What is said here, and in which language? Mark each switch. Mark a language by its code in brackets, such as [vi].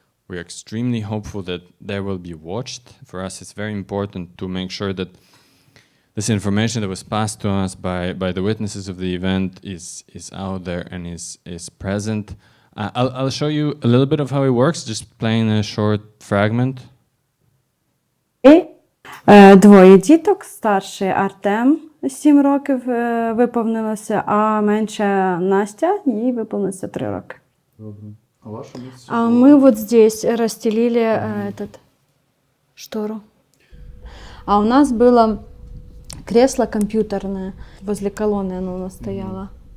[en] We're extremely hopeful that they will be watched. For us, it's very important to make sure that this information that was passed to us by the witnesses of the event is out there and is present. I'll show you a little bit of how it works, just playing a short fragment. [uk] Двоє діток, старший Артем, 7 років виповнилося, а менша Настя, їй виповнилося 3 роки. Добре. А ваше місце? [ru] А мы вот здесь расстелили штору. А у нас было кресло компьютерное, возле колонны оно у нас стояло.